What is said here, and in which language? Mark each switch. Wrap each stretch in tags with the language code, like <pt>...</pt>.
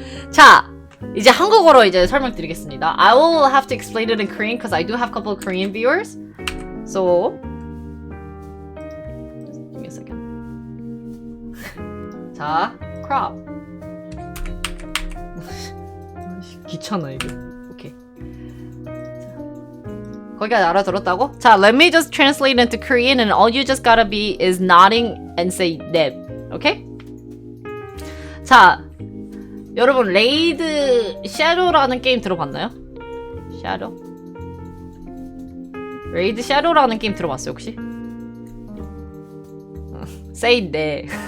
<ko>자, 이제 한국어로 이제 설명드리겠습니다.</ko> <en>I will have to explain it in Korean because I do have a couple of Korean viewers. So, just give me a second.</en> <ko>자, crop. 귀찮아 이게. 오케이. 거기까지 알아들었다고?</ko> <en>자, let me just translate into Korean and all you just gotta be is nodding and say 넵.</en> <ko>오케이? 자, 여러분 레이드 섀도우라는 게임 들어봤나요? 섀도우? 레이드 섀도우라는 게임 들어봤어요 혹시?</ko> <en>say 네.</en>